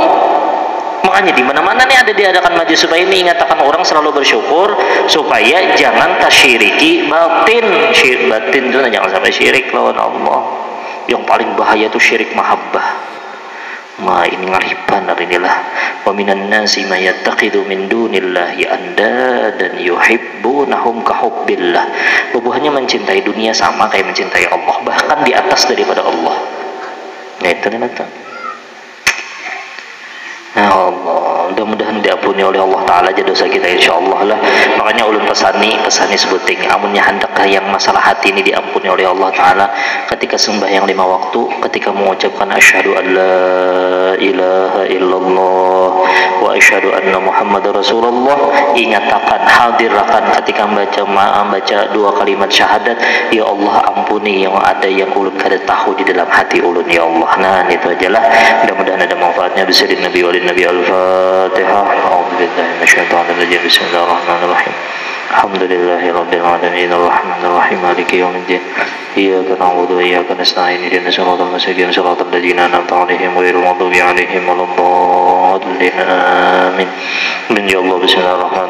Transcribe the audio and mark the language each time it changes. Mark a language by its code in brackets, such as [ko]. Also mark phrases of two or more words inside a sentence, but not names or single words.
[bjn] Makanya di mana-mana nih ada diadakan majelis supaya mengingatkan orang selalu bersyukur supaya jangan tasyiriki batin. Batin itu jangan sampai syirik lawan Allah. Yang paling bahaya itu syirik mahabbah. [ar] Ini ngariban inilah ومن الناس من يتخذ من دون الله أندادا يحبونهم كحب الله. [bjn] Bubuhannya mencintai dunia sama kayak mencintai Allah, bahkan di atas daripada Allah. Nah itu nanti. [ar] يا الله, [bjn] mudah-mudahan diampuni oleh Allah Ta'ala aja dosa kita insyaallah lah. Makanya ulun pesani sebuting amunnya hendak yang masalah hati ini diampuni oleh Allah Ta'ala ketika sembahyang 5 waktu, ketika mengucapkan [ar] أشهد أن لا إله إلا الله وأشهد أن محمدا رسول الله, [bjn] ingatakan hadirkan ketika membaca 2 kalimat syahadat, [ar] يا الله [bjn] ampuni yang ada yang ulun kada tahu di dalam hati ulun [ar] يا الله. [bjn] Nah itu ajalah, mudah-mudahan ada manfaatnya. Bismillahirrahmanirrahim. Nabi wali Nabi Al-Fatihah. [ar] أعوذ بالله من الشيطان الرجيم بسم الله الرحمن الرحيم الحمد لله رب العالمين الرحمن الرحيم مالك يوم الدين. إياك نعبد وإياك نستعين اهدنا الصراط المستقيم صراط الذين أنعمت عليهم غير المغضوب عليهم ولا الضالين. آمين. يا الله بسم الله الرحمن الرحيم.